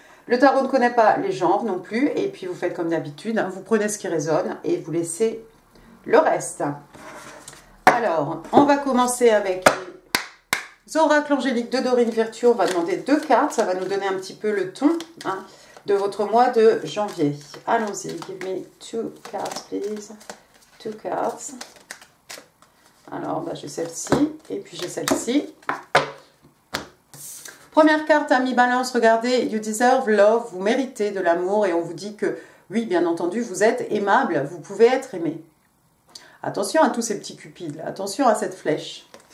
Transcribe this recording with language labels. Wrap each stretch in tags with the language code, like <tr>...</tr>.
<fr>Le tarot ne connaît pas les genres non plus. Et puis vous faites comme d'habitude, vous prenez ce qui résonne et vous laissez le reste. Alors, on va commencer avec les oracles angéliques de Dorine Virtue. On va demander 2 cartes, ça va nous donner un petit peu le ton de votre mois de janvier. Allons-y,</fr> <en>give me 2 cards please. 2 cards.</en> <fr>Alors, j'ai celle-ci et puis j'ai celle-ci. Première carte, amis Balance, regardez,</fr> <en>you deserve love,</en> <fr>vous méritez de l'amour et on vous dit que, oui, bien entendu, vous êtes aimable, vous pouvez être aimé. Attention à tous ces petits cupides, là. Attention à cette flèche.</fr>